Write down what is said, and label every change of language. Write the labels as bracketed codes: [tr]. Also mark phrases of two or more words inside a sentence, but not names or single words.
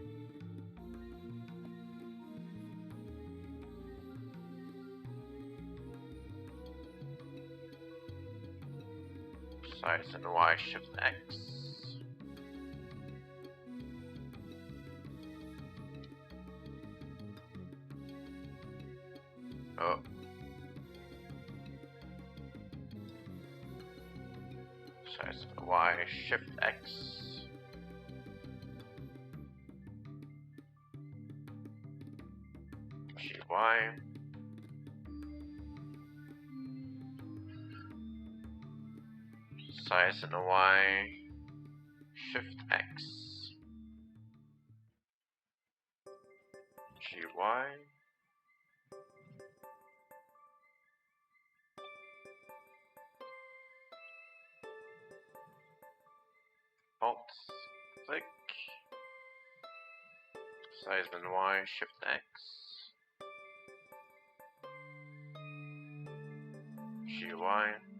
[en] Size in Y, Shift X. Oh. Size in Y, Shift X. GY. Size in Y, Shift X. GY. Alt click. Size in Y, Shift X. GY.